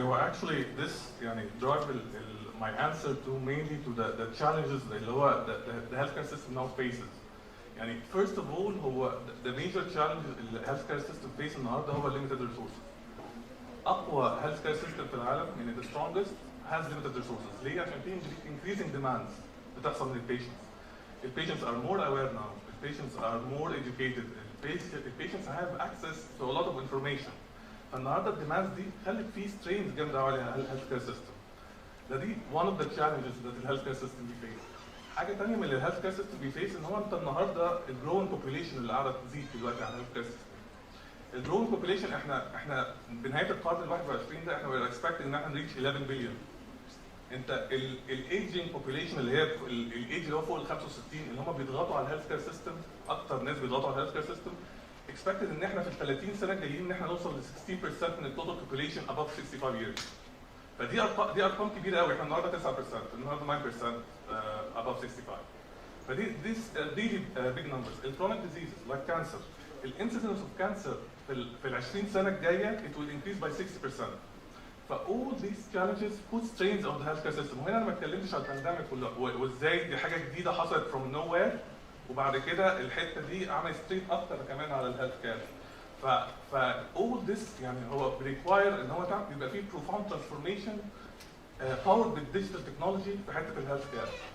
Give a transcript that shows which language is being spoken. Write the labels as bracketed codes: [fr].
[en] Well, actually, this drive my answer to mainly to the challenges [ar] اللي هو [en] the healthcare system now faces. First of all, the major challenge the healthcare system faces [ar] النهارده هو [en] limited resources. أقوى healthcare system [ar] في العالم, [en] the strongest, has limited resources. [ar] ليه؟ عشان في [en] increasing demands [ar] بتحصل من patients. [en] The patients are more aware now. The patients are more educated. The patients have access to a lot of information. [ar] فالنهارده الديماندز دي خلت في strains جامده قوي على الهيلث كير سيستم. [en] دي one of the challenges that الهيلث care system بيفيس. [ar] حاجه ثانيه من الهيلث كير سيستم بيفيس ان هو انت النهارده الجروينج بوبيليشن اللي قاعده تزيد دلوقتي على الهيلث كير سيستم. الجروينج بوبيليشن احنا بنهايه القرن ال 21 ده احنا [en] we're expecting [ar] ان احنا نريتش 11 بليون. انت الايجنج بوبيليشن اللي هي الايج اللي هو فوق ال 65 اللي هم بيضغطوا على الهيلث كير سيستم، اكتر ناس بيضغطوا على الهيلث كير سيستم. expected ان احنا في ال 30 سنه الجايين ان احنا نوصل ل 60% من التوتال بوبيليشن [en] above 65 years. [ar] فدي ارقام كبيره قوي. احنا النهارده 9%، النهارده 9% above 65. فدي [en] these really big numbers. [ar] الكرونيك diseases like cancer [en] الانسيدنس of cancer [ar] في ال 20 سنه الجايه [en] it will increase by 60%. ف all these challenges put strains on the healthcare system. [ar] وهنا انا ما اتكلمتش على البانديميك وازاي دي حاجه جديده حصلت [en] from nowhere [ar] وبعد كده الحته دي عملت سترين اكتر كمان على الهيلث كير. ف all this يعني هو ريكواير ان هو يبقى فيه [en] profound transformation powered [ar] بالديجيتال تكنولوجي في حته الهيلث كير.